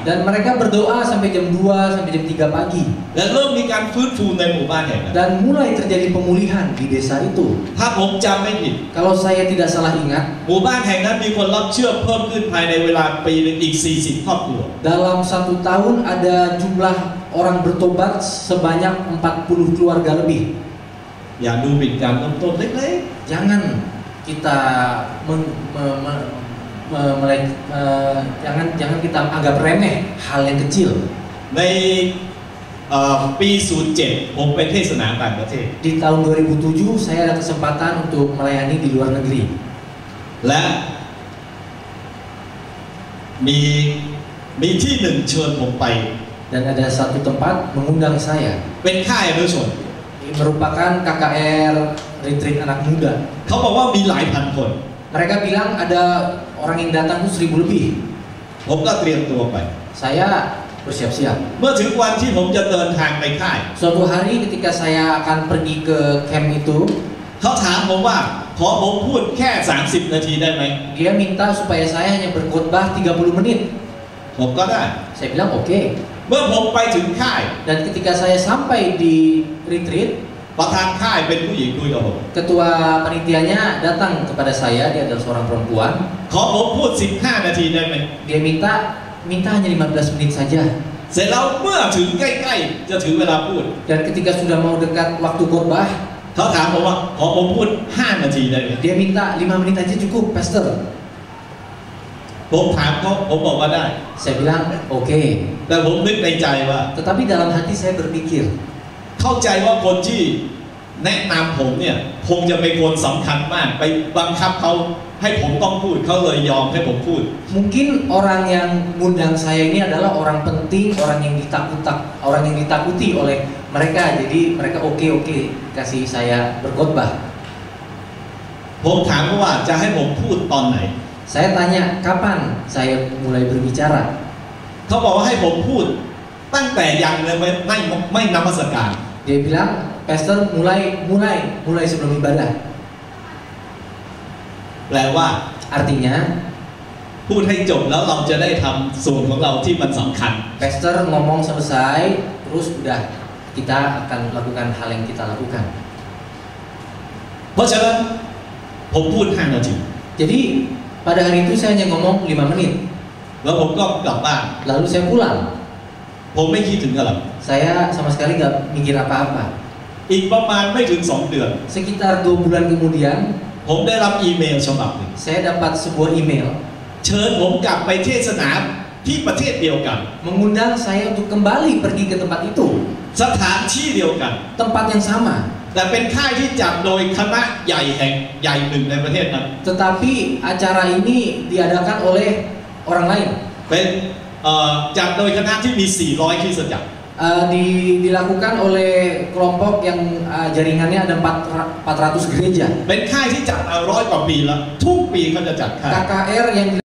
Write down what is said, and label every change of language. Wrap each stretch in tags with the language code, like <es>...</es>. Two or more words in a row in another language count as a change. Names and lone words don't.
<id>Dan mereka berdoa sampai jam 2 sampai jam 3 pagi.</id> <th>และเริ่มมีการฟื้นฟูในหมู่บ้านแห่งนั้น</th> <id>Dan mulai terjadi pemulihan di desa itu.</id> <th>ถ้าผมจำไม่ผิด</th> <id>Kalau saya tidak salah ingat,</id> <th>หมู่บ้านแห่งนั้นมีคนรับเชื่อเพิ่มขึ้นภายในเวลาปีหนึงอีก 40 ครอบครัว</th> <id>dalam 1 tahun ada jumlah orang bertobat sebanyak 40 keluarga lebih.</id> <th>อย่าดูหมิ่นการเริ่มต้นเล็ก</th> <id>Jangan kita jangan kita anggap remeh hal yang kecil.</id> <th>ๆในปี 07 ผมไปเทศนาต่างประเทศ</th> <id>Di tahun 2007 saya ada kesempatan untuk melayani di luar negeri.</id> <th>และมีที่หนึ่งเชิญผมไป</th> <id>Dan ada satu tempat mengundang saya.</id> <th>เป็นค่ายอนุชน</th> <id>Ini merupakan KKR Retreat Anak Muda.</id> <th>เขาบอกว่ามีหลายพันคน</th> <id>Mereka bilang ada orang yang datang tuh 1000 lebih.</id> <th>ผมก็เตรียมตัวไป</th> <id>Saya bersiap-siap.</id> <th>เมื่อถึงวันที่ผมจะเดินทางไปค่าย</th> <id>Suatu hari ketika saya akan pergi ke camp itu,</id> <th>เขาถามผมว่าขอผมพูดแค่ 30 นาทีได้ไหม</th> <id>dia minta supaya saya hanya berkhotbah 30 menit.</id> <th>ผมก็ได้</th> <id>Saya bilang oke.</id> <th>เมื่อผมไปถึงค่าย</th> <id>Dan ketika saya sampai di retreat,</id> <th>ประธานค่ายเป็นผู้หญิงคุยกับผม</th> <id>ketua panitianya datang kepada saya, dia adalah seorang perempuan.</id> <th>ขอผมพูด 15 นาทีได้ไหม</th> <id>Dia minta hanya 15 menit saja.</id> <th>เสร็จแล้วเมื่อถึงใกล้ๆจะถึงเวลาพูด</th> <id>Dan ketika sudah mau dekat waktu khotbah,</id> <th>เขาถามผมว่าขอผมพูด 5 นาทีได้ไหม</th> <id>dia minta 5 menit aja cukup, Pastor.</id> <th>ผมถามเขาผมบอกว่าได้</th> <id>Saya bilang oke.</id> <th>แต่ผมนึกในใจว่า</th> <id>Tetapi dalam hati saya berpikir,</id> <th>เข้าใจว่าคนที่แนะนำผมเนี่ยคงจะเป็นคนสำคัญมากไปบังคับเขาให้ผมต้องพูดเขาเลยยอมให้ผมพูด</th> <id>mungkin orang yang ngundang saya ini adalah orang penting, orang yang ditakuti oleh mereka. Jadi mereka oke kasih saya berkhotbah.</id> <th>ผมถามว่าจะให้ผมพูดตอนไหน</th> <id>Saya tanya kapan saya mulai berbicara.</id> <th>เขาบอกว่าให้ผมพูดตั้งแต่ยังเลยไม่นมัสการ</th> <id>Dia bilang, Pastor mulai sebelum ibadah.</id> <th>แปลว่า</th> <id>Artinya,</id> <th>พูดให้จบแล้วเราจะได้ทำส่วนของเราที่มันสำคัญ</th> <id>Pastor ngomong selesai, terus udah kita akan lakukan hal yang kita lakukan.</id> <th>เพราะฉะนั้นผมพูด 5 นาที</th> <id>Jadi pada hari itu saya hanya ngomong 5 menit.</id> <th>แล้วผมก็กลับบ้าน</th> <id>Lalu saya pulang.</id> <th>ผมไม่คิดถึงอะไร</th> <id>Saya sama sekali nggak mikir apa-apa.</id> <th>อีกประมาณไม่ถึง 2 เดือน</th> <id>Sekitar 2 bulan kemudian,</id> <th>ผมได้รับอีเมลฉบับหนึ่ง</th> <id>saya dapat sebuah email</id> <th>เชิญผมกลับไปเทศนาที่ประเทศเดียวกัน</th> <id>mengundang saya untuk kembali pergi ke tempat itu,</id> <th>สถานที่เดียวกัน</th> <id>tempat yang sama.</id> <th>แต่เป็นค่ายที่จัดโดยคณะใหญ่แห่งใหญ่หนึ่งในประเทศนั้น</th> <id>Tetapi acara ini diadakan oleh orang lain.</id> <th>เป็นจัดโดยคณะที่มี 400 คริสตจักร</th> <id>Dilakukan oleh kelompok yang jaringannya ada 400 gereja.</id> <th>เป็นค่ายที่จัดมา100 กว่าปีแล้วทุกปีเขาจะจัดค่าย</th> <id>KKR yang</id>